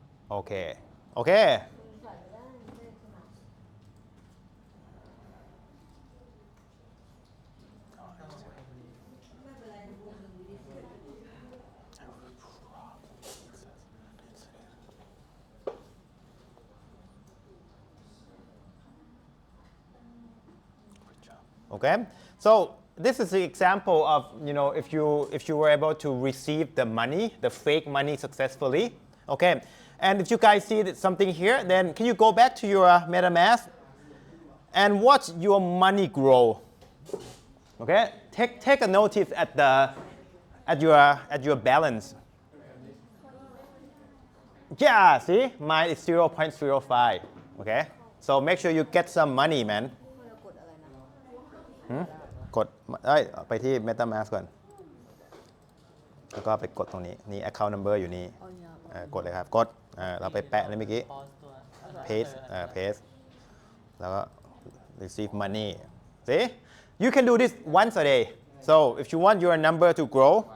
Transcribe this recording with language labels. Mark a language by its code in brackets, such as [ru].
[en] โอเคโอเคOkay, so this is the example of if you were able to receive the money, the fake money successfully. Okay, and if you guys see something here, then can you go back to your MetaMask and watch your money grow? Okay, take a notice at your balance. Yeah, see, mine is 0.05. Okay, so make sure you get some money, man. [th] กดไปที่ MetaMask ก่อนแล้วก็ไปกดตรงนี้นี่ [en] account number [th] อยู่นี่กดเลยครับกดเราไปแปะเลยเมื่อกี้ [en] paste [th] แล้วก็ [en] receive money see you can do this once a day so if you want your number to grow